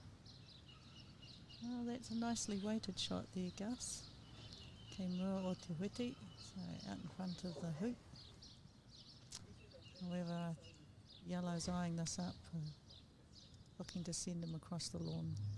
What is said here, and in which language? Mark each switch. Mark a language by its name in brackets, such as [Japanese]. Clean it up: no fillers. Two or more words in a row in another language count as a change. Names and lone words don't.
[English] Oh, that's a nicely weighted shot there, Gus. [Māori] Kei mua o te huiti, [English] so out in front of the hoop. However, yellow's eyeing this up, looking to send him across the lawn.